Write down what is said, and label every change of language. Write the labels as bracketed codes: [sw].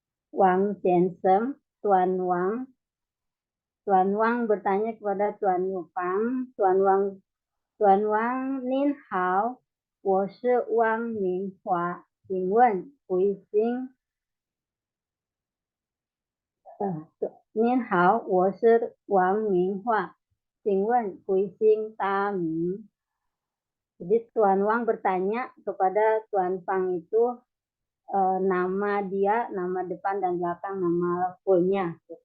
[id] Wang Chen-seng, Tuan Wang. Tuan Wang bertanya kepada Tuan Fang, Tuan Wang, [zh] Nin Hao, 我是汪明华，请问贵姓？您好，我是王明华，请问贵姓大名？ [id] Jadi Tuan Wang bertanya kepada Tuan Fang itu nama dia, nama depan dan belakang, nama fullnya.